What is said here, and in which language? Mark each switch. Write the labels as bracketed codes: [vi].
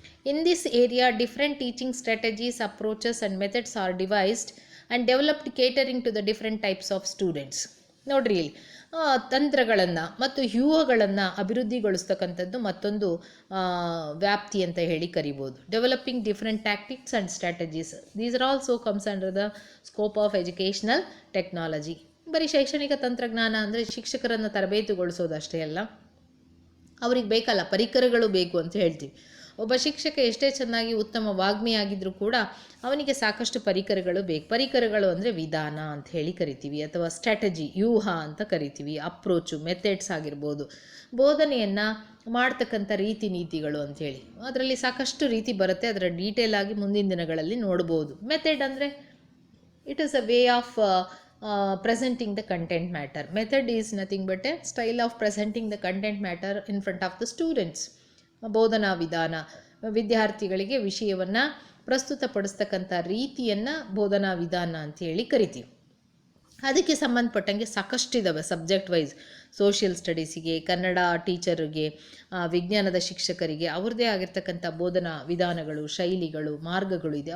[en] In this area, different teaching strategies, approaches and methods are devised and developed catering to the different types of students. [kn] ನೋಡ್ರಿ, ತಂತ್ರಗಳನ್ನು ಮತ್ತು ವ್ಯೂಹಗಳನ್ನು ಅಭಿವೃದ್ಧಿಗೊಳಿಸ್ತಕ್ಕಂಥದ್ದು ಮತ್ತೊಂದು ವ್ಯಾಪ್ತಿ ಅಂತ ಹೇಳಿ ಕರಿಬೋದು. [en] Developing different tactics and strategies, these are also comes under the scope of educational technology. [kn] ಬರೀ ಶೈಕ್ಷಣಿಕ ತಂತ್ರಜ್ಞಾನ ಅಂದರೆ ಶಿಕ್ಷಕರನ್ನು ತರಬೇತಿಗೊಳಿಸೋದಷ್ಟೇ ಅಲ್ಲ, ಅವ್ರಿಗೆ ಬೇಕಲ್ಲ ಪರಿಕರಗಳು ಬೇಕು ಅಂತ ಹೇಳ್ತೀವಿ. ಒಬ್ಬ ಶಿಕ್ಷಕ ಎಷ್ಟೇ ಚೆನ್ನಾಗಿ ಉತ್ತಮ ವಾಗ್ಮಿಯಾಗಿದ್ದರೂ ಕೂಡ ಅವನಿಗೆ ಸಾಕಷ್ಟು ಪರಿಕರಗಳು ಬೇಕು. ಪರಿಕರಗಳು ಅಂದರೆ ವಿಧಾನ ಅಂತ ಹೇಳಿ ಕರಿತೀವಿ, ಅಥವಾ ಸ್ಟ್ರಾಟಜಿ, ವ್ಯೂಹ ಅಂತ ಕರಿತೀವಿ, ಅಪ್ರೋಚು, ಮೆಥಡ್ಸ್ ಆಗಿರ್ಬೋದು, ಬೋಧನೆಯನ್ನು ಮಾಡ್ತಕ್ಕಂಥ ರೀತಿ ನೀತಿಗಳು ಅಂಥೇಳಿ. ಅದರಲ್ಲಿ ಸಾಕಷ್ಟು ರೀತಿ ಬರುತ್ತೆ, ಅದರ ಡೀಟೇಲ್ ಆಗಿ ಮುಂದಿನ ದಿನಗಳಲ್ಲಿ ನೋಡ್ಬೋದು. [en] Method ಅಂದರೆ it is a way of presenting the content matter. Method is nothing but a style of presenting the content matter in front of the students. [kn] ಬೋಧನಾ ವಿಧಾನ, ವಿದ್ಯಾರ್ಥಿಗಳಿಗೆ ವಿಷಯವನ್ನು ಪ್ರಸ್ತುತಪಡಿಸ್ತಕ್ಕಂಥ ರೀತಿಯನ್ನು ಬೋಧನಾ ವಿಧಾನ ಅಂತೇಳಿ ಕರಿತೀವಿ. ಅದಕ್ಕೆ ಸಂಬಂಧಪಟ್ಟಂಗೆ ಸಾಕಷ್ಟಿದ್ದಾವೆ ಸಬ್ಜೆಕ್ಟ್ ವೈಸ್. ಸೋಷಿಯಲ್ ಸ್ಟಡೀಸಿಗೆ, ಕನ್ನಡ ಟೀಚರಿಗೆ, ವಿಜ್ಞಾನದ ಶಿಕ್ಷಕರಿಗೆ ಅವ್ರದ್ದೇ ಆಗಿರ್ತಕ್ಕಂಥ ಬೋಧನಾ ವಿಧಾನಗಳು, ಶೈಲಿಗಳು, ಮಾರ್ಗಗಳು ಇದೆ.